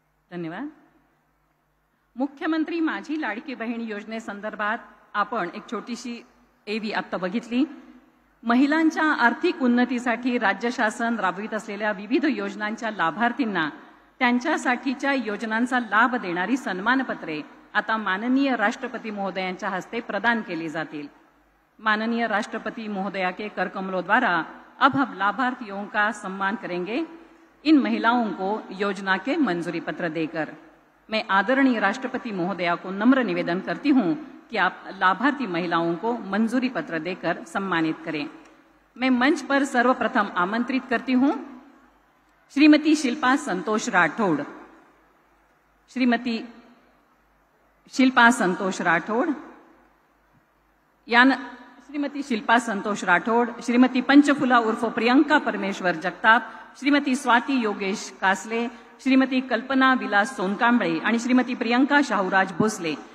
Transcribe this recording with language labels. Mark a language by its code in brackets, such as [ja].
[mr] धन्यवाद. मुख्यमंत्री माझी लाडकी बहीण योजनेसंदर्भात आपण एक छोटीशी एवी आत्ता बघितली. महिलांच्या आर्थिक उन्नतीसाठी राज्य शासन राबवित असलेल्या विविध योजनांच्या लाभार्थींना त्यांच्यासाठीच्या योजनांचा लाभ देणारी सन्मानपत्रे आता माननीय राष्ट्रपति महोदयांच्या हस्ते प्रदान केली जातील. [hi] माननीय राष्ट्रपति महोदया के कर कमलों द्वारा अब हम लाभार्थियों का सम्मान करेंगे, इन महिलाओं को योजना के मंजूरी पत्र देकर. मैं आदरणीय राष्ट्रपति महोदया को नम्र निवेदन करती हूं कि आप लाभार्थी महिलाओं को मंजूरी पत्र देकर सम्मानित करें. मैं मंच पर सर्वप्रथम आमंत्रित करती हूं श्रीमती शिल्पा संतोष राठौड़. [mr] श्रीमती शिल्पा संतोष राठौड़ श्रीमती शिल्पा संतोष राठौड़, श्रीमती पंचफुला उर्फ प्रियंका परमेश्वर जगताप, श्रीमती स्वाती योगेश कासले, श्रीमती कल्पना विलास सोनकांबळे आणि श्रीमती प्रियंका शाहूराज भोसले